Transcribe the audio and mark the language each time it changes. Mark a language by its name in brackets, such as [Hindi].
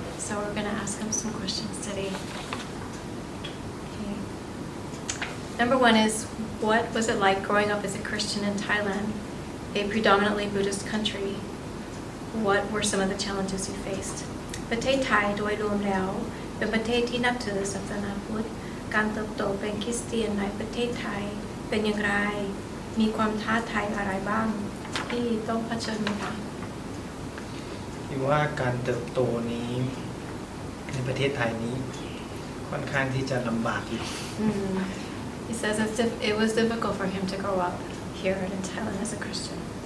[English] So we're going to ask him some questions today. Okay. Number one is, what was it like growing up as a Christian in Thailand, a predominantly Buddhist country? What were some of the challenges you faced? [Thai] ประเทศไทยโดยรวมแล้วเป็นประเทศที่นับถือศาสนาพุทธการเติบโตเป็นคริสเตียนในประเทศไทยเป็นอย่างไรมีความท้าทายอะไรบ้างที่ต้องเผชิญไหมคะ คิดว่าการเติบโตนี้ในประเทศไทยนี้ค่อนข้างที่จะลำบากอยู่ [English] He says it was difficult for him to grow up here in Thailand as a Christian